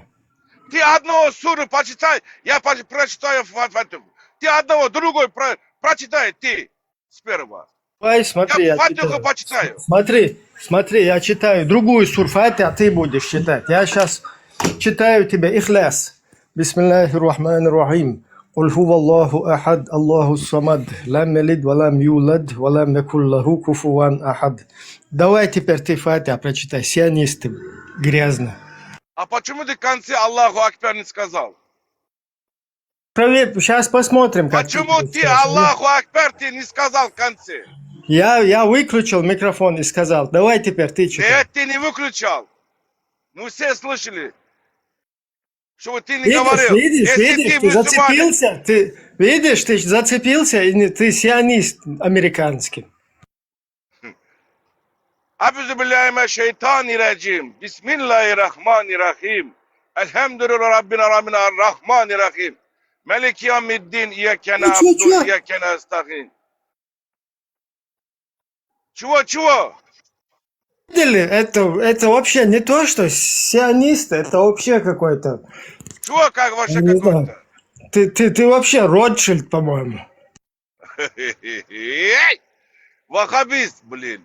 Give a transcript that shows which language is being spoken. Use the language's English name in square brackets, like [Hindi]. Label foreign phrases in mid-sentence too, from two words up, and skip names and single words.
[Russian] Ты одного суру прочитай, я прочитаю Фатиху. Ты одного, другой прочитай ты сперва. Давай, смотри, Я я Фатиху читаю. почитаю. Смотри, я читаю другую сур Фатиха, а ты будешь читать. Я сейчас читаю тебе Ихляс. [Arabic] بسم الله الرحمن الرحيم. قل هو الله أحد الله الصمد لم يلد ولم يولد ولم يكن له كفوا أحد. [Russian] Давай теперь ты Фатиха прочитай. Сионисты грязно. А почему ты в конце [Arabic] الله أكبر [Russian] не сказал? Проверь, сейчас посмотрим, как Почему ты [Arabic] الله أكبر [Russian] ты не сказал в конце? Я выключил микрофон и сказал, давай теперь ты читай. Нет, ты не выключал. Мы все слышали, что ты не говорил. Видишь, ты мусульманин, зацепился, ты зацепился, и ты сионист американский. [Arabic] أعوذ بالله من الشيطان الرجيم بسم الله الرحمن الرحيم الحمد لله رب العالمين الرحمن الرحيم مالك يوم الدين إياك نعبد وإياك نستعين. [Russian] Чего? Видели, это вообще не то, что сионисты, это вообще какой-то... Чего как вообще не какой-то? знаю. Ты вообще Ротшильд, по-моему. Вахабист, блин.